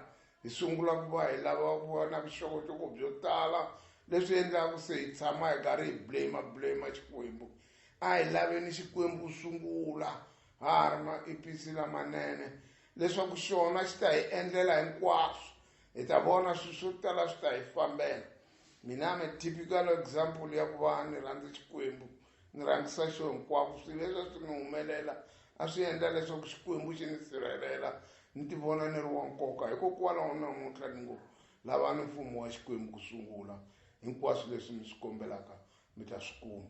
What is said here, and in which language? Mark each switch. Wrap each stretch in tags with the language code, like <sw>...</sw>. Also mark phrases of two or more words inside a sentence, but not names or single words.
<ts>Hi sungula ku va hi lava ku va na vuxokoxoko byo tala leswi endlaka se hi tshama hi karhi hi blame Xikwembu. A hi laveni Xikwembu ku sungula ha ha ri maepisi lamanene leswaku xona xi ta hi endlela hinkwaswo. Hi ta vona swilo swo tala swi ta hi fambela. Mina</ts> <en>I'm a typical example</en> <ts>ya ku va ni rhandza Xikwembu, ni rhangisa xo hinkwako. Swilo leswi swi ni humelela a swi endla leswaku Xikwembu xi ni sirhelela, ni ti vona ni ri wa nkoka. Hikokwalaho namuntlha ni ngo lavani mfumo wa Xikwembu ku sungula, hinkwaswo leswi mi swi kombelaka mi ta swi kuma.</ts>